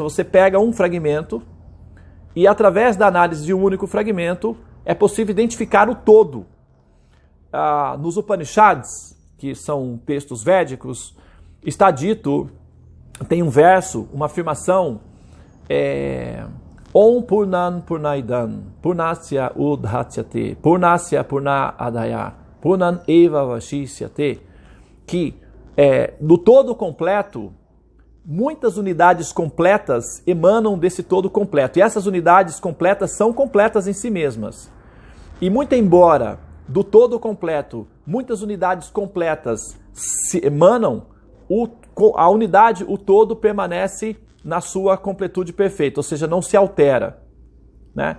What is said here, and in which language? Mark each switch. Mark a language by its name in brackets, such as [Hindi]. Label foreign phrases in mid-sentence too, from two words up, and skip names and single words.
[Portuguese] Você pega um fragmento e, através da análise de um único fragmento, é possível identificar o todo. Nos Upanishads, que são textos védicos, está dito, tem um verso, uma afirmação, [Sanskrit] Om Purnan Purnaidan, Purnasya Udhatyate, Purnasya Purnadaya, Purnan Eva Vashishyate, [Portuguese] que do todo completo, muitas unidades completas emanam desse todo completo. E essas unidades completas são completas em si mesmas. E muito embora do todo completo, muitas unidades completas se emanam, a unidade, o todo, permanece na sua completude perfeita, ou seja, não se altera, né?